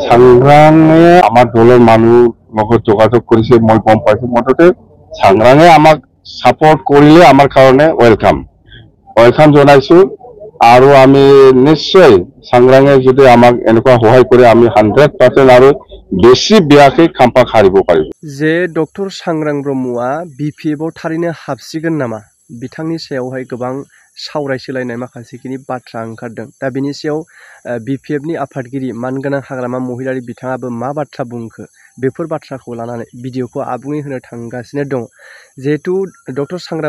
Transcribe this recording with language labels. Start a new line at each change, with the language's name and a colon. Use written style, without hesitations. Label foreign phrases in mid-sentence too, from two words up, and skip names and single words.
Assamese: সাংগ্ৰাঙে আমাৰ দলৰ মানুহ লগত যোগাযোগ কৰিছে মই গম পাইছো মুঠতে সাংগ্ৰাঙে আমাক সাপোর্ট কৰিলে আমাৰ কাৰণে ওয়েলকাম জনাইছো আৰু আমি নিশ্চয় সাংগ্ৰাঙে যদি আমাক এনেকুৱা সহায় কৰে আমি 100% আৰু বেছি বিয়াকে খাম্পা খাৰিব পাৰিব
Bodo: जे डक्टर सांग्रां ब्रह्मआ बिपिएफआव थारैनो हाबसिगोन नामा बिथांनि सायावहाय गोबां सावरायसोलायनाय माखासेखिनि बाथ्रा ओंखारदों दा बेनि सायाव बिपिएफनि आफादगिरि मानगोनां हाग्रामा महिलारि बिथाङाबो मा बाथ्रा बुंखो बेफोर बाथ्राखौ लानानै भिडिअखौ आबुङै होनो थांगासिनो दं जिहेतु डक्टर सांग्रां